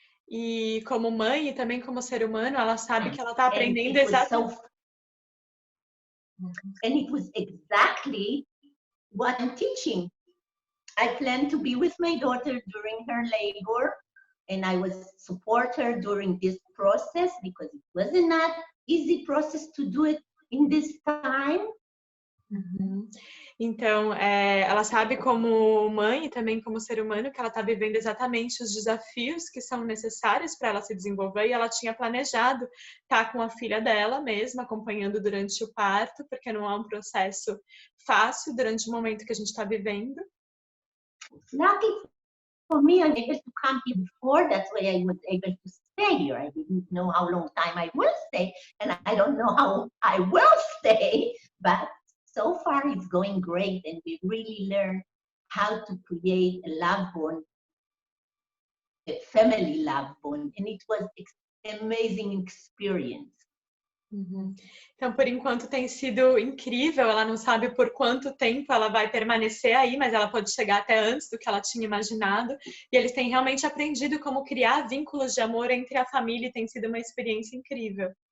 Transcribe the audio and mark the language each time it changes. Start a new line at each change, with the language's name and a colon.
Portuguese: E como mãe e também como ser humano, ela sabe que ela está aprendendo exatamente.
English: And it was exactly what I'm teaching. I plan to be with my daughter during her labor, and I was support her during this process because it wasn't an easy process to do it in this time.
Portuguese: Então, ela sabe como mãe e também como ser humano que ela está vivendo exatamente os desafios que são necessários para ela se desenvolver, e ela tinha planejado estar com a filha dela mesma, acompanhando durante o parto, porque não é um processo fácil durante o momento que a gente está vivendo.
English: Lucky for me, I was able to come here before, that's why I was able to stay here. I didn't know how long time I will stay, and I don't know how I will stay, but so far it's going great, and we really learned how to create a love bond, a family love bond, and it was an amazing experience.
Portuguese: Então, por enquanto tem sido incrível, ela não sabe por quanto tempo ela vai permanecer aí, mas ela pode chegar até antes do que ela tinha imaginado, e eles têm realmente aprendido como criar vínculos de amor entre a família, e tem sido uma experiência incrível.